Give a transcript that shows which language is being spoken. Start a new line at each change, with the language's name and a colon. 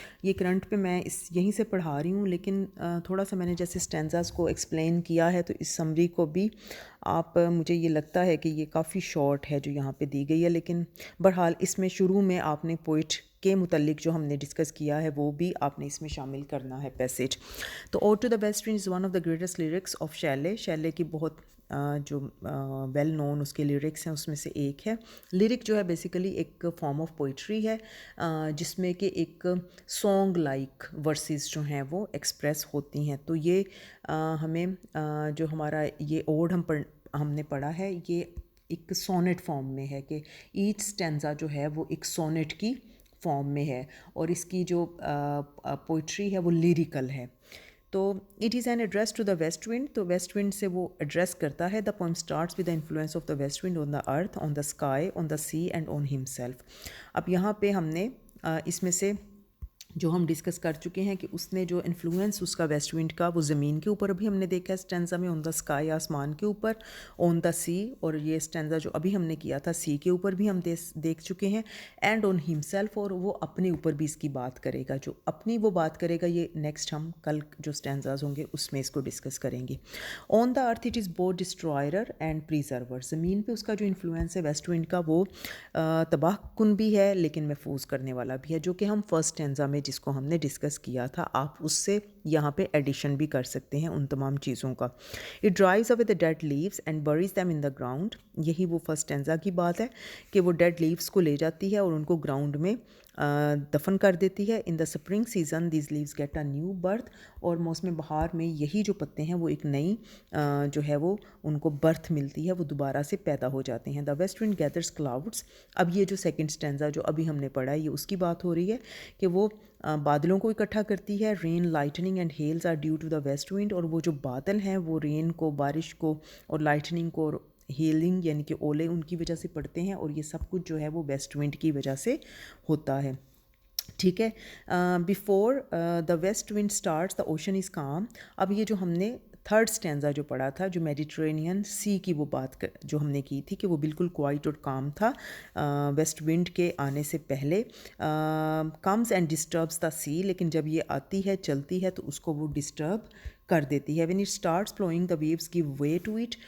Urdu: یہ کرنٹ پہ میں یہیں سے پڑھا رہی ہوں، لیکن تھوڑا سا میں نے جیسے اسٹینزاز کو ایکسپلین کیا ہے، تو اس سمری کو بھی آپ، مجھے یہ لگتا ہے کہ یہ کافی شارٹ ہے جو یہاں پہ دی گئی ہے، لیکن بہرحال اس میں شروع میں آپ نے پوئٹ کے متعلق جو ہم نے ڈسکس کیا ہے وہ بھی آپ نے اس میں شامل کرنا ہے پیسیج.
English: تو ode to the west wind is one of the greatest lyrics of Shelley.
Urdu: شیلے کی بہت جو ویل نون اس کے لیرکس ہیں اس میں سے ایک ہے. لیرک جو ہے بیسیکلی ایک فارم آف پوئٹری ہے جس میں کہ ایک سانگ لائک ورسز جو ہیں وہ ایکسپریس ہوتی ہیں. تو یہ ہمیں جو ہمارا یہ اوڈ ہم نے پڑھا ہے، یہ ایک سونٹ فارم میں ہے کہ ایچ اسٹینزا جو ہے وہ ایک سونٹ کی فارم میں ہے، اور اس کی جو پوئٹری ہے وہ لیریکل ہے.
English: تو it is an address to the west wind.
Urdu: تو ویسٹ ونڈ سے وہ ایڈریس کرتا ہے.
English: The poem starts with the influence of the west wind on the earth, on the sky, on the sea and on himself.
Urdu: اب یہاں پہ ہم نے اس میں سے جو ہم ڈسکس کر چکے ہیں کہ اس نے جو انفلوئنس اس کا ویسٹ ونڈ کا وہ زمین کے اوپر بھی ہم نے دیکھا ہے اسٹینزا میں،
English: on the sky
Urdu: آسمان کے اوپر، آن دا سی، اور یہ اسٹینزا جو ابھی ہم نے کیا تھا سی کے اوپر بھی ہم دیکھ چکے ہیں،
English: and on himself,
Urdu: اور وہ اپنے اوپر بھی اس کی بات کرے گا. جو اپنی وہ بات کرے گا، یہ نیکسٹ ہم کل جو اسٹینزاز ہوں گے اس میں اس کو ڈسکس کریں گے.
English: On the earth it is both destroyer and preserver.
Urdu: زمین پہ اس کا جو انفلوئنس ہے ویسٹ ونڈ کا وہ تباہ کن بھی ہے لیکن محفوظ کرنے والا بھی ہے، جو کہ ہم فرسٹ اسٹینزا میں جس کو ہم نے ڈسکس کیا تھا، آپ اس سے یہاں پہ ایڈیشن بھی کر سکتے ہیں ان تمام چیزوں کا.
English: It drives away the dead leaves and buries them in the ground.
Urdu: یہی وہ فرسٹ اسٹینزا کی بات ہے کہ وہ ڈیڈ لیوز کو لے جاتی ہے اور ان کو گراؤنڈ میں دفن کر دیتی ہے.
English: In the spring season these leaves get a new birth.
Urdu: اور موسم بہار میں یہی جو پتے ہیں وہ ایک نئی جو ہے وہ ان کو برتھ ملتی ہے، وہ دوبارہ سے پیدا ہو جاتے ہیں.
English: The west wind gathers clouds.
Urdu: اب یہ جو سیکنڈ اسٹینزا جو ابھی ہم نے پڑھا ہے، یہ اس کی بات ہو رہی ہے کہ وہ بادلوں کو اکٹھا کرتی ہے.
English: Rain, lightning and hails are due to the west wind.
Urdu: اور وہ جو بادل ہیں وہ رین کو، بارش کو، اور لائٹننگ کو، اور ہیلنگ یعنی کہ اولے ان کی وجہ سے پڑتے ہیں، اور یہ سب کچھ جو ہے وہ ویسٹ ونڈ کی وجہ سے ہوتا ہے. ٹھیک ہے.
English: Before the west wind starts the ocean is calm.
Urdu: اب یہ جو ہم نے تھرڈ اسٹینزا جو پڑھا تھا، جو میڈیٹرینین سی کی وہ بات جو ہم نے کی تھی کہ وہ بالکل کوائٹ اور کام تھا ویسٹ ونڈ کے آنے سے پہلے.
English: Comes and disturbs the sea.
Urdu: لیکن جب یہ آتی ہے، چلتی ہے، تو اس کو وہ ڈسٹرب کر دیتی ہے.
English: When it starts flowing the waves give way to it.